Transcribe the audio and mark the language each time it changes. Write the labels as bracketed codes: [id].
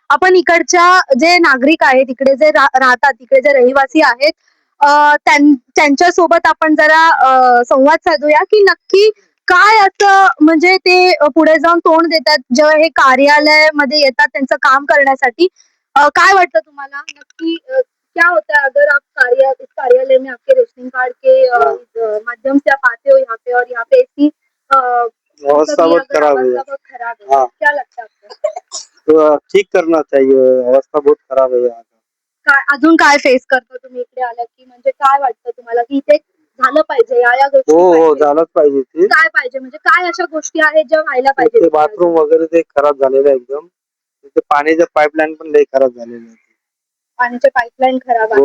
[mr] आपण इकडच्या जे नागरिक आहेत, इकडे जे राहतात, इकडे जे रहिवासी आहेत त्यांच्या सोबत आपण जरा संवाद साधूया की नक्की काय असं म्हणजे ते पुढे जाऊन तोंड देतात जेव्हा हे कार्यालयामध्ये येतात त्यांचं काम करण्यासाठी. काय वाटतं तुम्हाला नक्की [hi] क्या होता है अगर आप इस कार्यालय में आपके रेशनिंग कार्ड के माध्यम से आप आते हो यहाँ पे और यहाँ पे ऐसी अवस्था बहुत खराब है। खराब है, हाँ। क्या लगता है आपको? तो ठीक करना चाहिए, अवस्था बहुत खराब है यहाँ का. [mr] अजून काय फेस करता तुम्ही इकडे आला की म्हणजे काय वाटतं तुम्हाला की इथे झालं पाहिजे या गोष्टी हो पाहिजे? झालंच पाहिजे ते. काय पाहिजे म्हणजे काय अशा गोष्टी आहेत ज्या व्हायला पाहिजे? ते बाथरूम वगैरे ते खराब झालेलं आहे एकदम. ते पाण्याच्या पाईपलाईन पण लई खराब झालेलं आहे. पाण्याचे पाईपलाईन खराब आहे